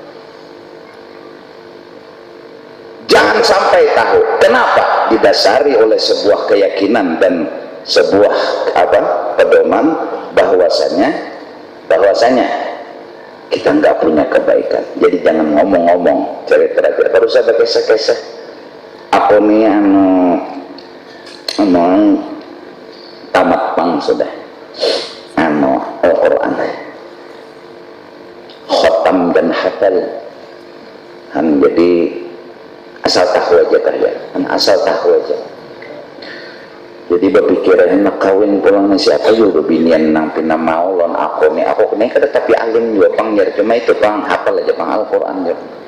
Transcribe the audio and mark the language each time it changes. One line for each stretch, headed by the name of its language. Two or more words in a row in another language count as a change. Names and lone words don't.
Indonesian: Jangan sampai tahu. Kenapa? Didasari oleh sebuah keyakinan dan sebuah pedoman bahwasanya kita nggak punya kebaikan.
Banjar: Jadi jangan ngomong-ngomong cerita terus ada kisah-kisah aku nih tamat pang sudah Al-Quran khotam dan hafal jadi asal tahu aja jadi berpikiran nak kawin pulang siapa juga binian nang pina mau lon aku nih kada tapi alim juga pang cuma itu pang hafal aja pang Al-Quran ya.